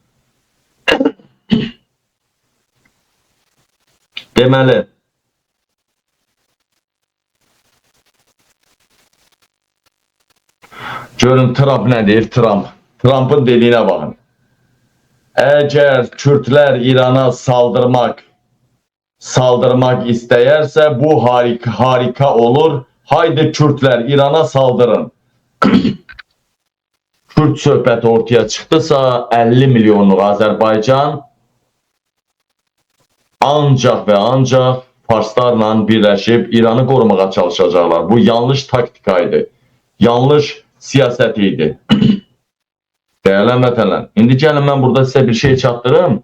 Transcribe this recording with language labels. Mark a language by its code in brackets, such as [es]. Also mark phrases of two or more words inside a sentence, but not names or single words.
[az] Deməli, görün Trump nə deyir? Trump'ın dediyinə baxın. [tr] Eğer Kürtler İran'a saldırmak istəyərsə bu harika olur. Haydi Kürtler İran'a saldırın. [az] Kürt söhbəti ortaya çıxdısa 50 milyonluq Azərbaycan ancaq və ancaq Farslarla birləşib İranı qorumağa çalışacaqlar. Bu yanlış taktikaydı. Yanlış siyasət idi. Değerli vətənlər, indi gəlin mən burada sizə bir şey çatdırım.